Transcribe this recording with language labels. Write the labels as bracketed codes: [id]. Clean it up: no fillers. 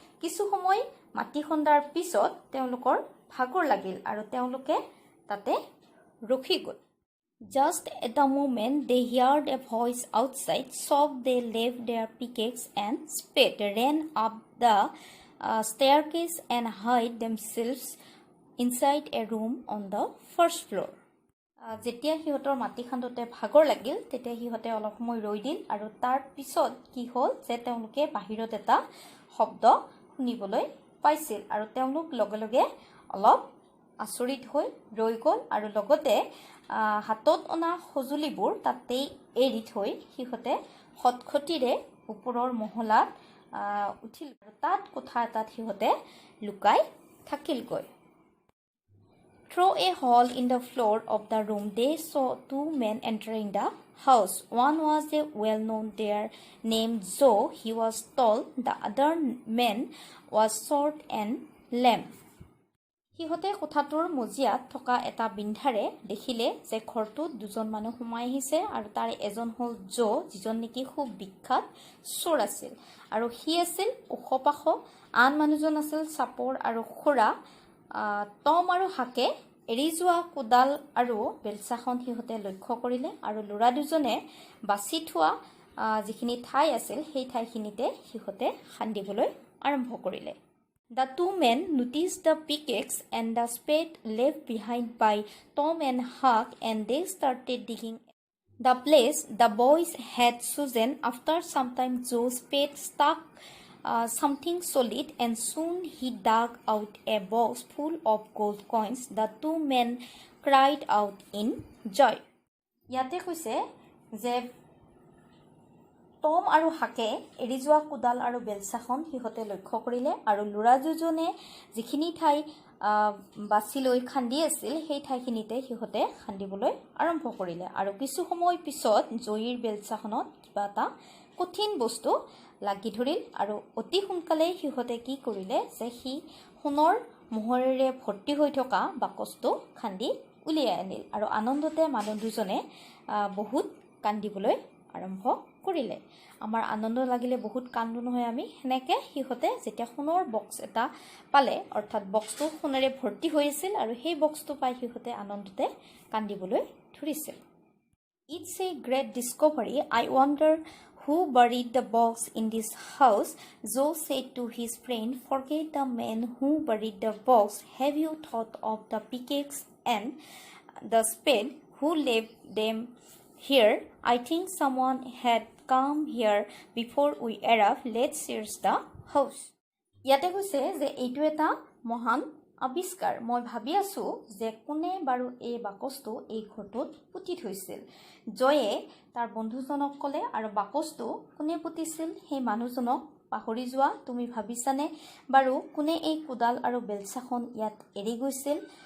[as] কিছু সময় মাটি খন্দাৰ পিছত তেওঁলোকৰ ভাগৰ লাগিল আৰু তেওঁলোকে তাতে ৰখি গ'ল। [en] Just at the moment they heard a voice outside, so they left their pickaxe and spade, ran up the staircase and hid themselves inside a room on the first floor. [as] যেতিয়া সিহঁতৰ মাটি খান্দোতে ভাগৰ লাগিল তেতিয়া সিহঁতে অলপ সময় ৰৈ দিল, আৰু তাৰ পিছত কি হ'ল যে তেওঁলোকে বাহিৰত এটা শব্দ শুনিবলৈ পাইছিল, আৰু তেওঁলোক লগে লগে অলপ আচৰিত হৈ ৰৈ গ'ল, আৰু লগতে হাতত অনা সঁজুলিবোৰ তাতেই এৰি থৈ সিহঁতে খটখটিৰে ওপৰৰ মহলাত উঠিল, আৰু তাত কোঠা এটাত সিহঁতে লুকাই থাকিলগৈ। [en] Through a hole in the floor of the room, they saw two men entering the house. One was a well-known there named Joe. He was tall. The other man was short and lame. [as] সিহঁতে কোঠাটোৰ মজিয়াত থকা এটা বিন্ধাৰে দেখিলে যে ঘৰটোত দুজন মানুহ সোমাই আহিছে, আৰু তাৰে এজন হ'ল জো, যিজন নেকি খুব বিখ্যাত চোৰ আছিল, আৰু সি আছিল ওখ পাখ, আন মানুহজন আছিল চাপৰ আৰু খোৰা। টম আৰু হাকে এৰি যোৱা কোদাল আৰু বেলচাখন সিহঁতে লক্ষ্য কৰিলে, আৰু ল'ৰা দুজনে বাছি থোৱা যিখিনি ঠাই আছিল সেই ঠাইখিনিতে সিহঁতে খান্দিবলৈ আৰম্ভ কৰিলে। [en] The two men noticed the pickaxe and the spade left behind by Tom and Huck, and they started digging the place the boys had chosen. After some time, Joe's spade struck something solid, and soon he dug out a box full of gold coins. The two men cried out in joy. [as] ইয়াতে কৈছে যে টম আৰু হাকে এৰি যোৱা কোদাল আৰু বেলচাখন সিহঁতে লক্ষ্য কৰিলে, আৰু ল'ৰা দুজনে যিখিনি ঠাই বাছি লৈ খান্দি আছিল সেই ঠাইখিনিতে সিহঁতে খান্দিবলৈ আৰম্ভ কৰিলে, আৰু কিছু সময় পিছত জয়ীৰ বেলচাখনত কিবা এটা কঠিন বস্তু লাগি ধৰিল, আৰু অতি সোনকালে সিহঁতে কি কৰিলে যে সি সোণৰ মোহৰেৰে ভৰ্তি হৈ থকা বাকচটো খান্দি উলিয়াই আনিল, আৰু আনন্দতে মানুহ দুজনে বহুত কান্দিবলৈ আৰম্ভ কৰিলে আমাৰ আনন্দ লাগিলে বহুত কান্দো নহয় আমি হেনেকে হিহতে যেতিয়া সোণৰ বক্স এটা পালে অৰ্থাৎ বক্সটো সোণেৰে ভৰ্তি হৈ আছিল আৰু সেই বক্সটো পাই হিহতে আনন্দতে কান্দিবলৈ ধৰিছিল [en] It's a great discovery. I wonder who buried the box in this house. Joe said to his friend, forget the man who buried the box. Have you thought of the pickaxe and the spade who left them here? I think someone had come here before we arrived. Let's search the house. [as] ইয়াতে কৈছে যে এইটো এটা মহান আবিষ্কাৰ মই ভাবি আছো যে কোনে বাৰু এই বাকচটো এই ঘৰটোত পুতি থৈছিল জয়ে তাৰ বন্ধুজনক ক'লে আৰু বাকচটো কোনে পুতিছিল সেই মানুহজনক পাহৰি যোৱা তুমি ভাবিছানে বাৰু কোনে এই কুদাল আৰু বেলচাখন ইয়াত এৰি গৈছিল